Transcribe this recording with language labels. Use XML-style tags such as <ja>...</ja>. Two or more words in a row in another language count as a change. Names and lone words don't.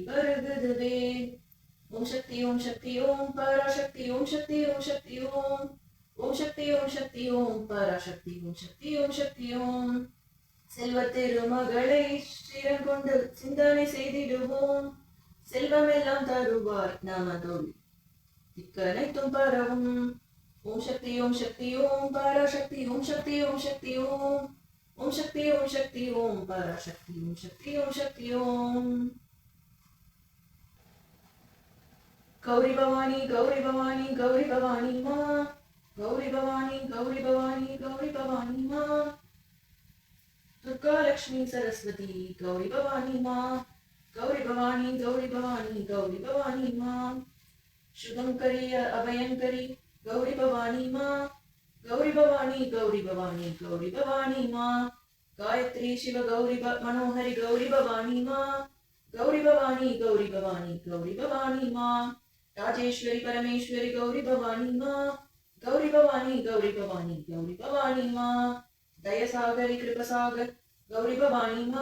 <ta>வருகுதுவே ஓம் சக்தி ஓம் பராசக்தி ஓம் சக்தி ஓம் சக்தி ஓம் ஓம் சக்தி ஓம் பராசக்தி ஓம் சக்தி ஓம் சக்தி ஓம் செல்வ திருமகளை ஸ்ரீரங்கொண்டு சிந்தனை செய்திடுவோம் செல்வமெல்லாம் தருவார் நமதொழி திக்கனைத்தும் பரவும் ஓம் சக்தி ஓம் பராசக்தி ஓம் சக்தி ஓம் சக்தி ஓம் ஓம் சக்தி ஓம் பராசக்தி ஓம் சக்தி ஓம் சக்தி ஓம்</ta> <hi>गौरी भवानी गौरी भवानी गौरी भवानी माँ गौरी भवानी गौरी भवानी गौरी भवानी माँ दुर्गा लक्ष्मी सरस्वती गौरी भवानी माँ गौरी भवानी गौरी भवानी माँ शुभं करी अभयं करी गौरी भवानी माँ गौरी भवानी माँ गायत्री शिव गौरी मनोहरी गौरी भवानी माँ गौरी भवानी माँ राजेश्वरी परमेश्वरी गौरी भवानी माँ गौरी भवानी माँ दयासागरी कृपसागर गौरी भवानी</hi>